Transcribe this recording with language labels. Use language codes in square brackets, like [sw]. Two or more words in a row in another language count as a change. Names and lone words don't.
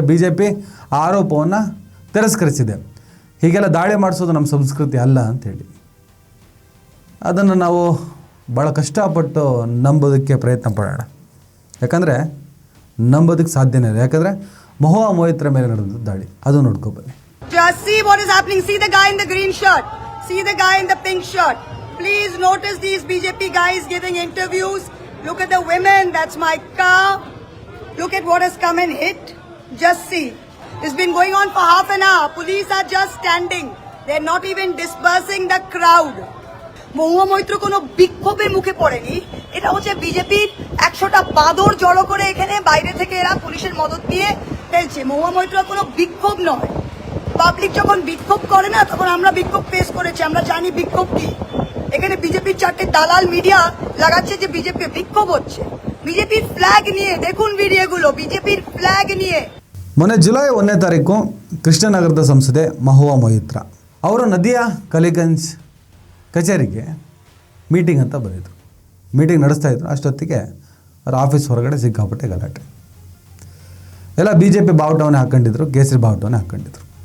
[kn] BJP ಆ ಆರೋಪವನ್ನು ತಿರಸ್ಕರಿಸಿದೆ. ಹೀಗೆಲ್ಲ ದಾಳಿ ಮಾಡಿಸೋದು ನಮ್ಮ ಸಂಸ್ಕೃತಿ ಅಲ್ಲ ಅಂಥೇಳಿ. ಅದನ್ನು ನಾವು ಭಾಳ ಕಷ್ಟಪಟ್ಟು ನಂಬೋದಕ್ಕೆ ಪ್ರಯತ್ನ ಪಡೋಣ. ಯಾಕಂದರೆ ನಂಬೋದಕ್ಕೆ ಸಾಧ್ಯನೇ ಇಲ್ಲ. ಯಾಕಂದರೆ ಮಹುವಾ ಮೊಯಿತ್ರಾ ಮೇಲೆ ನಡೆದ ದಾಳಿ, ಅದು ನೋಡ್ಕೊಬನ್ನಿ. [en] Just see what is happening. See the guy in the green shirt. See the guy in the pink shirt. Please notice these BJP guys giving interviews. Look at the women. That's my car. Look at what has come and hit. Just see. It's been going on for half an hour. Police are just standing. They're not even dispersing the crowd. [bn] মহুয়া মৈত্র কোনো বিক্ষোভের মুখে পড়েনি. এটা হচ্ছে বিজেপির 100টা বাদর জড়ো করে এখানে বাইরে থেকে এরা পুলিশের মদত দিয়ে ফেলছে. মহুয়া মৈত্র কোনো বিক্ষোভ নয়. পাবলিক যখন বিক্ষোভ করে না, তখন আমরা বিক্ষোভ ফেস করেছি, আমরা জানি বিক্ষোভ কি. এখানে বিজেপির 4টে দালাল মিডিয়া লাগাচ্ছে যে বিজেপি বিক্ষোভ হচ্ছে. বিজেপির ফ্ল্যাগ নিয়ে দেখুন ভিডিওগুলো, বিজেপির ফ্ল্যাগ নিয়ে. [kn] ಮೊನ್ನೆ ಜುಲೈ 1ನೇ ತಾರೀಕು ಕೃಷ್ಣನಗರದ ಸಂಸದೆ ಮಹುವಾ ಮೊಯಿತ್ರಾ ಅವರು ನದಿಯಾ ಕಲಿಗಂಜ್ ಕಚೇರಿಗೆ ಮೀಟಿಂಗ್ ಅಂತ ಬಂದಿದ್ರು. ಮೀಟಿಂಗ್ ನಡೆಸ್ತಾಯಿದ್ರು. ಅಷ್ಟೊತ್ತಿಗೆ ಅವ್ರ ಆಫೀಸ್ ಹೊರಗಡೆ ಸಿಕ್ಕಾಪಟ್ಟೆ ಗಲಾಟೆ. ಎಲ್ಲ BJP ಬಾವುಟವನ್ನೇ ಹಾಕ್ಕೊಂಡಿದ್ರು, ಕೇಸರಿ ಬಾವುಟವನ್ನೇ ಹಾಕ್ಕೊಂಡಿದ್ರು.